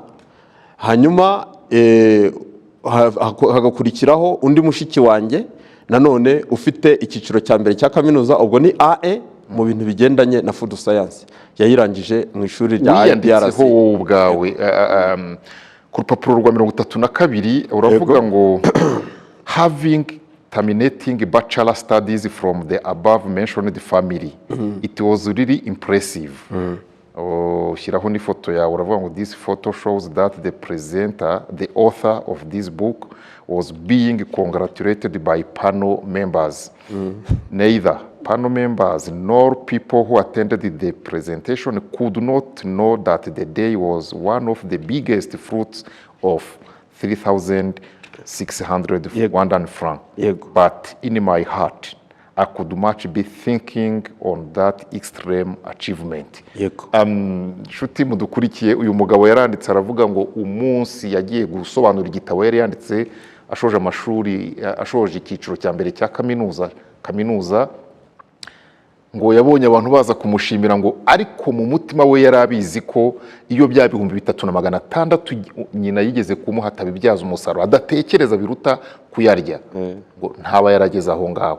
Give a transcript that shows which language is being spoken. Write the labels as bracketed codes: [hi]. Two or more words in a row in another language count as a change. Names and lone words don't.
[rw] Hanyuma hagakurikiraho undi mushiki wanjye nanone ufite icyiciro cya mbere cya kaminuza, ubwo ni AE mu bintu bigendanye na [en] food science, [rw] yayirangije mu ishuri rya IPRC. wowe ubwawe ku rupapuro rwa 32 uravuga ngo [en] having terminating bachelor studies from the above mentioned family, it was really impressive. [rw] Shyiraho n'ifoto yawe uravuga ngo [en] this photo shows that the author of this book was being congratulated by panel members. Neither panel members nor people who attended the presentation could not know that the day was one of the biggest fruits of 3,600 Rwandan francs. But in my heart, I could much be thinking on that extreme achievement. [rw] Shuti mudukurikiye, uyu mugabo yaranditse aravuga ngo umunsi yagiye gusobanura igitabo yari yanditse ashoje amashuri, ashoje icyiciro cya mbere cya kaminuza, ngo yabonye abantu baza kumushimira, ngo ariko mu mutima we yari abizi ko iyo bya 3,600 nyina yigeze kumuha atabibyaza umusaruro, adatekereza biruta kuyarya, ngo ntaba yarageze aho ngaho.